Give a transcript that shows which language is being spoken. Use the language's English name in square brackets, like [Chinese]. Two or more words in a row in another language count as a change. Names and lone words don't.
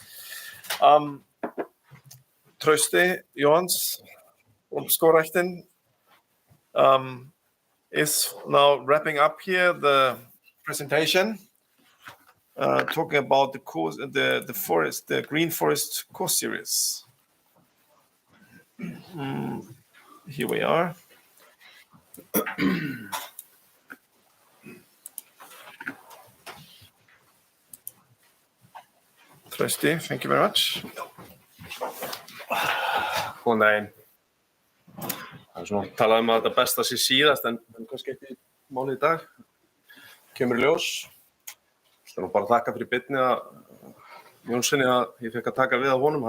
[English] Trausti Jóhansson from Skógræktin is now wrapping up here the presentation, talking about the Green Forest course series. Here we are. Trausti, thank you very much. [Icelandic] Góðan daginn. Það svona talað að þetta besta sé síðast, en kannski ekki málið í dag. Kemur í ljós. Það bara að þakka fyrir beinni að Jónssoni að ég fekk að taka við af honum.